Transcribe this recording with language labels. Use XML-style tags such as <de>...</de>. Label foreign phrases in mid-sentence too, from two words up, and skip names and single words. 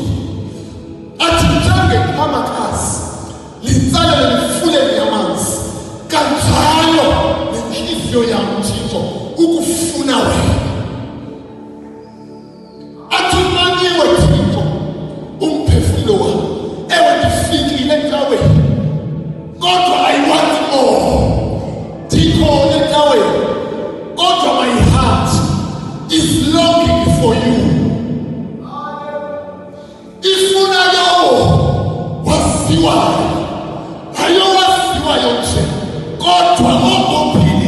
<xh>Athi njengekhamakazi litsalele lifuleni yamanzi kanjalo nenhliziyo yami Thixo ukufuna wena. Umphefumulo wami ewe ndifikile enyaweni kodwa</xh> <en>I want more.</en> <xh>Ndikhona enyaweni kodwa</xh> <en>my heart is longing for you.</en> <xh>Ifuna lowo wasiwayo ayowaziwayo nje kodwa</xh>